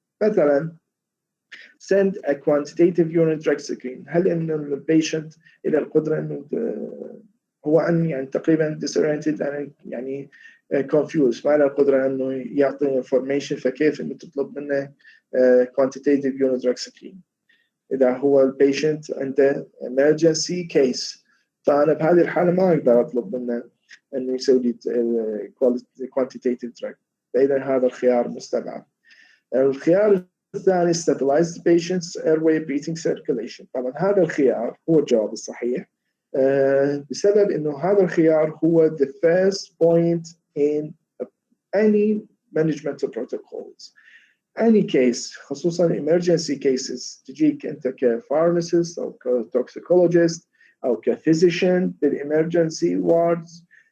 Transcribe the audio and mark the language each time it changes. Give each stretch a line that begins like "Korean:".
English: مثلا send a quantitative urine drug screen.
Arabic: هل ان البيشنت الى القدره انه هو ان يعني تقريبا disoriented يعني confused ما له القدره انه يعطي information فكيف انه تطلب منه
English: quantitative urine drug screen؟
Arabic: اذا هو البيشنت عنده
English: emergency case
Arabic: فانا بهذه الحاله ما اقدر اطلب منه انه يسوي لي
English: quantitative drug.
Arabic: فاذا هذا الخيار مستبعد. الخيار الثاني
English: stabilize the patient's airway breathing circulation.
Arabic: طبعا هذا الخيار هو الجواب الصحيح بسبب انه هذا الخيار هو
English: the first point in any management protocols. Any case
Arabic: خصوصا
English: emergency cases
Arabic: تجيك انت كفارماسيست او كتوكسيكولوجيست او كفيزيشن بالemergency wards.